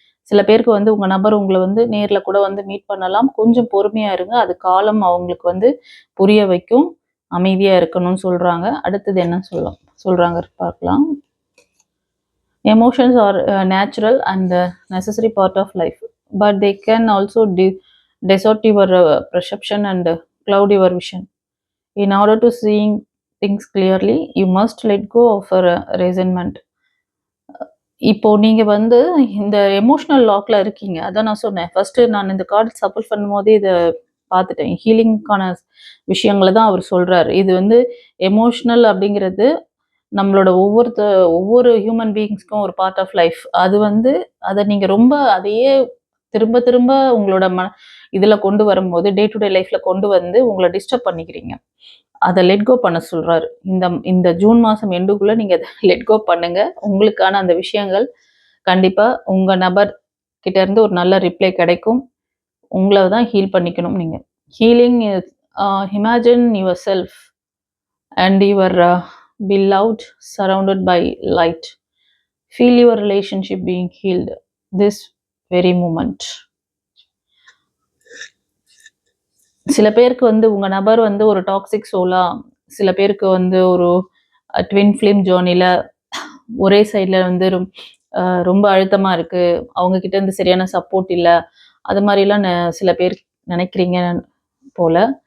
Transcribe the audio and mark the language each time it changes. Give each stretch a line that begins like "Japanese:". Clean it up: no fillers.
Tamil: சில பேருக்கு வந்து உங்கள் நபர் உங்களை வந்து நேரில் கூட வந்து மீட் பண்ணலாம். கொஞ்சம் பொறுமையாக இருங்க, அது காலம் அவங்களுக்கு வந்து புரிய வைக்கும். அமைதியாக இருக்கணும்னு சொல்கிறாங்க. அடுத்தது என்ன சொல்கிறாங்க பார்க்கலாம்.
English: Emotions are natural and necessary part of life, but they can also distort your perception and cloud your vision. In order to seeing things clearly, you must let go of resentment.
Tamil: இப்போ நீங்கள் வந்து இந்த emotional லாக்ல இருக்கீங்க, அதான் நான் சொன்னேன். First நான் இந்த கார்டு சப்போர்ட் பண்ணும்போதே இதை பார்த்துட்டேன். ஹீலிங்கான விஷயங்களை தான் அவர் சொல்கிறாரு. இது வந்து எமோஷ்னல் அப்படிங்கிறது நம்மளோட ஒவ்வொரு ஹியூமன் பீயிங்ஸ்க்கும் ஒரு பார்ட் ஆஃப் லைஃப். அது வந்து அதை நீங்கள் ரொம்ப அதையே திரும்ப திரும்ப உங்களோட இதில் கொண்டு வரும்போது, டே டு டே லைஃப்பில் கொண்டு வந்து உங்களை டிஸ்டர்ப் பண்ணிக்கிறீங்க. அதை லெட் கோ பண்ண சொல்கிறாரு. இந்த ஜூன் மாதம் எண்டுக்குள்ளே நீங்கள் அதை லெட் கோ பண்ணுங்கள். உங்களுக்கான அந்த விஷயங்கள் கண்டிப்பாக உங்கள் நபர் கிட்டேருந்து ஒரு நல்ல ரிப்ளை கிடைக்கும். உங்களை தான் ஹீல் பண்ணிக்கணும் நீங்கள்.
English: Healing is imagine yourself and your beloved surrounded by light. Feel your relationship being healed this very moment.
Tamil: சில பேருக்கு வந்து உங்கள் நபர் வந்து ஒரு டாக்ஸிக் சோலா, சில பேருக்கு வந்து ஒரு ட்வின் ஃப்ளேம் ஜேர்னியில் ஒரே சைடில் வந்து ரொம்ப அழுத்தமாக இருக்குது, அவங்கக்கிட்ட இருந்து சரியான சப்போர்ட் இல்லை, அது மாதிரிலாம் சில பேர் நினைக்கிறீங்க போல்.